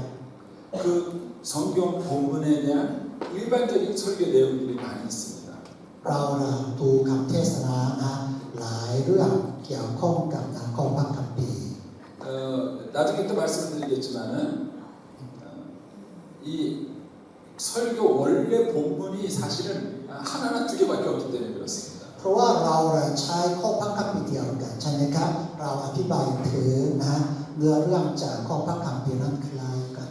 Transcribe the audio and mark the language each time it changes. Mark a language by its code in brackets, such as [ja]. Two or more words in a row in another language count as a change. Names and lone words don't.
[ko] 그 성경 본문에 대한 일반적인 설교 내용들이 많이 있습니다. [th] เราดูคำเทศนานะหลายเรื่องเกี่ยวข้องกับข้อพระคัมภีร์ [ko] 나중에 또 말씀을 드리겠지만은 이 설교 원래 본문이 사실은 하나나 두 개밖에 없기 때문에 그렇습니다. [th] เพราะว่าเราใช้ข้อพระคัมภีร์เดียวกันใช่ไหมครับเราอธิบายถึงนะเนื้อเรื่องจากข้อพระคัมภีร์นั้นคล้ายกัน